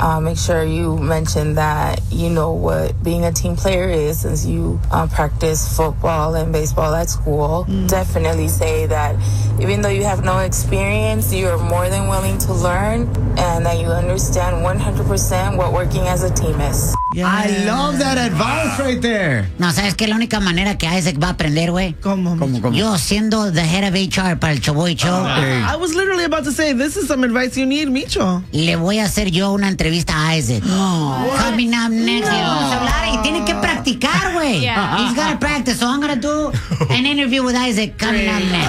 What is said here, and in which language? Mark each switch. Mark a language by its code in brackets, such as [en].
[en] Make sure you mention that you know what being a team player is, since you practice football and baseball at school. Definitely say that even though you have no experience, you are more than willing to learn, and that you understand 100% what working as a team is. Yeah. I love that advice right there. [es] No, ¿sabes qué? La única manera que Isaac va a aprender, güey. ¿Cómo? Yo siendo [en] the head of HR [es] para el Shaboy Show. [en] Okay. I was literally about to say, this is some advice you need, Micho. [es] Le voy a hacer yo una entrevista a Isaac. No. [en] Coming up next. No. [es] Vamos a hablar y tiene que practicar, güey. [en] Yeah. He's got to practice, so I'm going to do an interview with Isaac coming up next.